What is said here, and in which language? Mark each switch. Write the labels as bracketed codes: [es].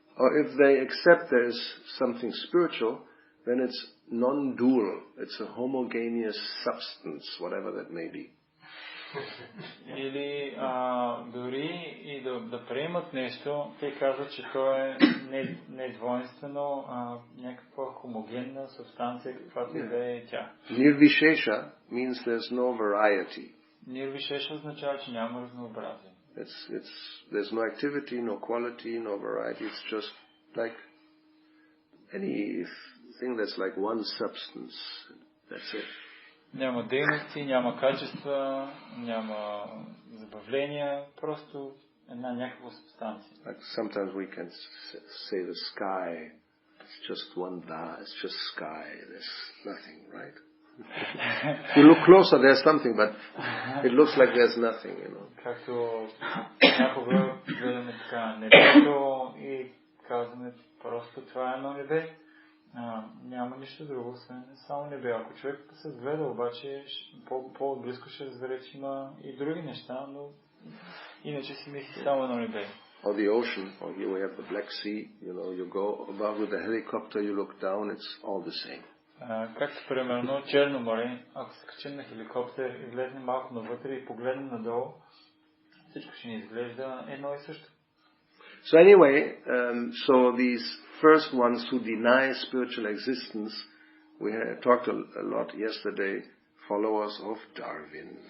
[en] or if they accept there is something spiritual, then it's non-dual. It's a homogeneous substance, whatever that may be. [bg] Или дори и да приемат нещо, те казват, че то е не двойствено, някаква хомогенна субстанция, каквато и да е тя. [en] Nirvishesha means there's no variety. [bg] Нирвишеша означава, че няма разнообразие. [en] There's no activity, no quality, no variety. It's just like anything that's like one substance. That's it. [bg] Няма дейности, няма качества, няма забавления, просто една някаква субстанция. [en] Like sometimes we can say the sky, it's just one vast, it's just sky, there's nothing, right? You look closer, there's something, but it looks like there's nothing, you know. [bg] Както някога гледаме така небето и казваме просто това е едно небе. Няма нищо друго, освен само небе. Ако човек се гледа, обаче по-близко ще разбере, че има и други неща, но иначе си мисли само едно небе. [en] Or the ocean, or here we have the Black Sea, you know, you go above with a helicopter, you look down, it's all the same. [bg] Както примерно Черно море, ако се качим на хеликоптер и влезем малко навътре и погледнем надолу, всичко ще ни изглежда едно и също. [en] So anyway, so these first ones who deny spiritual existence, we had talked a lot yesterday, followers of Darwin.